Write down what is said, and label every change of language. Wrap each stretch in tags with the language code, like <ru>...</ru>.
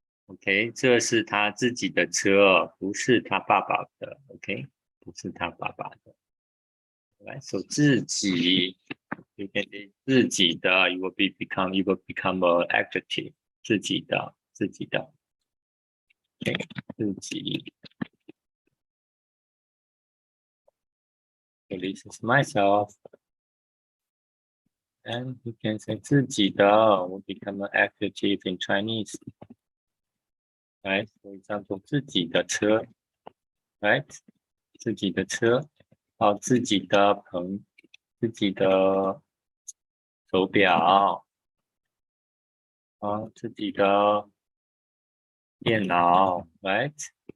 <zh>OK， 这是他自己的车，不是他爸爸的。 OK， 不是他爸爸的。来，说自己</zh> <en>，you can say 自己的 ，you will become a adjective， 自己的。</en> <zh>OK， 自己。</zh> <en>So this is myself. And you can say 自己的 will become an adjective in Chinese. Right? For example,</en> <zh>自己的车</zh> <en>right?</en> <zh>自己的车自己的手表自己的电脑 right?</zh>